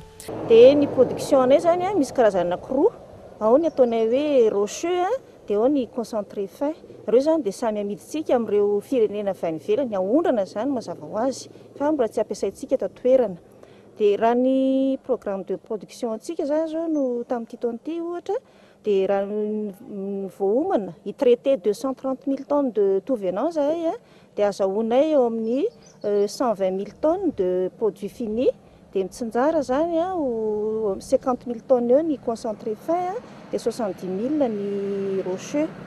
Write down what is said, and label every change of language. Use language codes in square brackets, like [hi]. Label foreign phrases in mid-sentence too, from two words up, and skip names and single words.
[mg] Dia ny production anay zany misy karazana anankiroa, ao ny ataonay hoe rocheux dia ao ny [fr] concentré fin. [mg] Ireo zany dia samy amiditsika amin'ireo firenena avy any ivelany, aondrana zany mazava ho azy fa mbola tsy ampiasaintsika tatoerana. Dia raha ny [fr] programme de production [mg] antsika zany zao no tamin'ity taona ity ohatra dia raha voaomana [fr] traité 230 000 tonnes de tout venant [mg] zahay dia azahoanay eo amin'ny [fr] 120 000 tonnes de produits finis [mg] dia mitsinjara zany 50 000 tonnes eo ny [fr] concentré fin [mg] dia 70 000 ny rocheux.